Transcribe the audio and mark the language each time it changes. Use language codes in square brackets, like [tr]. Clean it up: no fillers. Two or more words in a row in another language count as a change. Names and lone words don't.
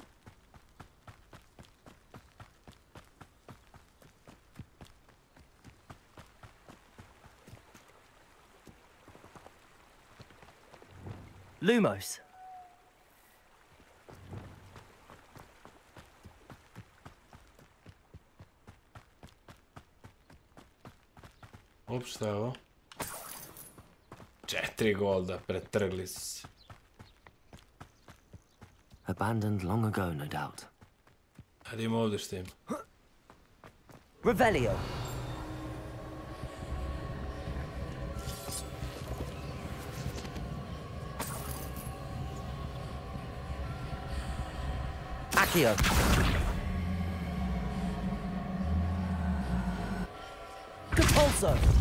[bs] Lumos. Up, šta je ovo? 4 golda, pretrgli su se. [en] Abandoned long ago, no doubt. [bs] Hajde ima ovdje što ima. Revelio. Accio. Compulso.